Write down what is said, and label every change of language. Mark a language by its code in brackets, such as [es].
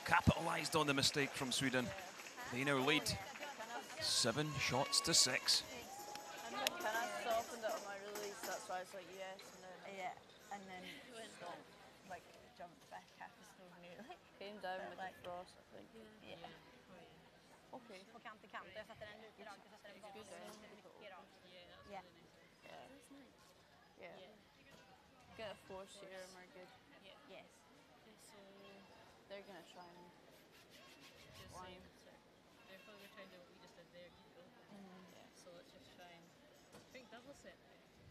[en] Capitalised on the mistake from Sweden. They now lead 7 shots to 6. And then kind of softened it on my release. That's why it's like yes, and then stopped, like jumped back half a stone nearly. Came down with the frost, I think. Yeah. Okay. [sv] På kant till kant. Jag sätter den lite rakt och sätter den bakom. Mycket rakt. [en] Yeah. Get a force here and we're good. Yes. They're gonna try and line. Therefore, we're trying to do what we just did there, keep it open. So let's just try and think double set now.